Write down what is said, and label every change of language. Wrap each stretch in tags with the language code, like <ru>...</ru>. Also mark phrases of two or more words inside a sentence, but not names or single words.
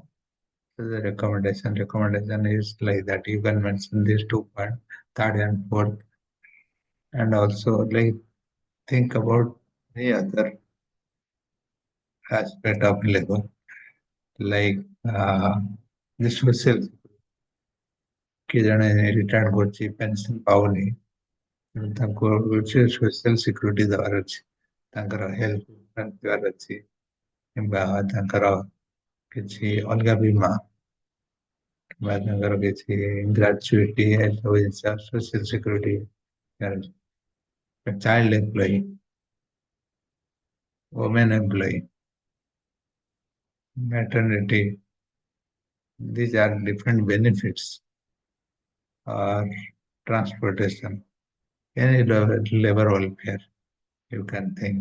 <en>So the recommendation is like that. You can mention these two points, third and fourth, and also like think about the other aspect of labor, like the social</en> <or>କିଏ ଜଣେ ରିଟାୟାର୍ଡ କରୁଛି ପେନସନ ପାଉନି ତାଙ୍କୁ</or> <en>social security</en> <or>ଦେବାର ଅଛି ତାଙ୍କର</or> <en>health insurance</en> <or>ଦେବାର ଅଛି କିମ୍ବା ତାଙ୍କର କିଛି ଅଲଗା ବୀମା କିମ୍ବା ତାଙ୍କର କିଛି ଗ୍ରାଚୁଇଟି ଏସବୁ ଜିନିଷ</or> <en>social security child employee women employee maternity these are different benefits or transportation any labor welfare you can think.</en>